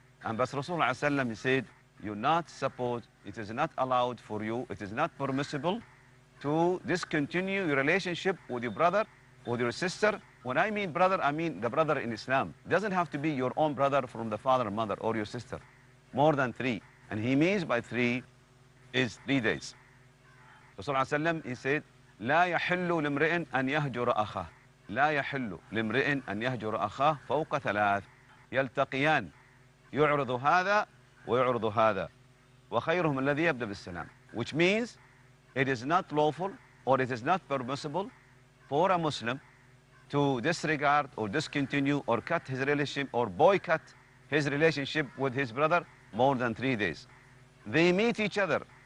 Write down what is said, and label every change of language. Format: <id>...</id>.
<en>And but Rasulullah ﷺ, he said, you're not supposed, it is not allowed for you, it is not permissible to discontinue your relationship with your brother, with your sister. When I mean brother, I mean the brother in Islam. It doesn't have to be your own brother from the father and mother, or your sister. More than 3. And he means by 3 is 3 days.</en> <ar>Rasulullah ﷺ,</ar> <en>he said,</en> <ar>لا يحل لامرئ أن يهجر أخاه. لا يحل لامرئ أن يهجر أخاه فوق 3 يلتقيان يعرض هذا ويعرض هذا وخيرهم الذي يبدأ بالسلام.</ar> <en>Which means it is not lawful or it is not permissible for a Muslim to disregard or discontinue or cut his relationship or boycott his relationship with his brother more than 3 days. They meet each other.</en>